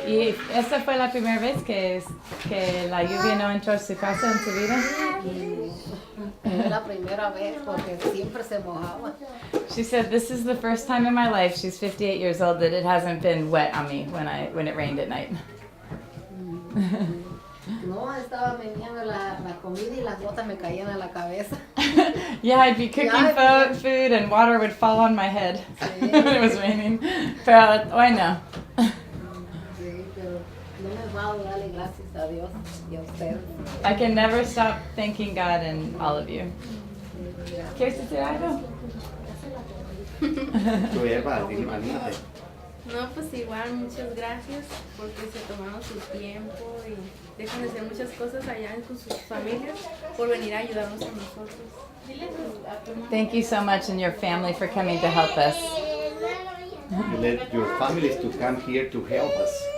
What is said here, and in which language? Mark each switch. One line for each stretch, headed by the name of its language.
Spanish: ¿Y esta fue la primera vez que la lluvia no entró a su casa en su vida? Es la primera vez porque siempre se mojaba.
English: She said this is the first time in my life, she's 58 years old, that it hasn't been wet on me when it rained at night.
Spanish: No, estaba meneando la comida y las gotas me caían en la cabeza.
English: Yeah, I'd be cooking food and water would fall on my head when it was raining.
Spanish: Pero hoy no. Sí, pero no me va a darle gracias a Dios y a ustedes.
English: I can never stop thanking God and all of you.
Spanish: ¿Quieres decir algo? Tu Eva, anímate. No, pues igual, muchas gracias porque se tomaron su tiempo y dejan de hacer muchas cosas allá con sus familias por venir a ayudarnos a nosotros.
English: Thank you so much and your family for coming to help us. You let your families to come here to help us.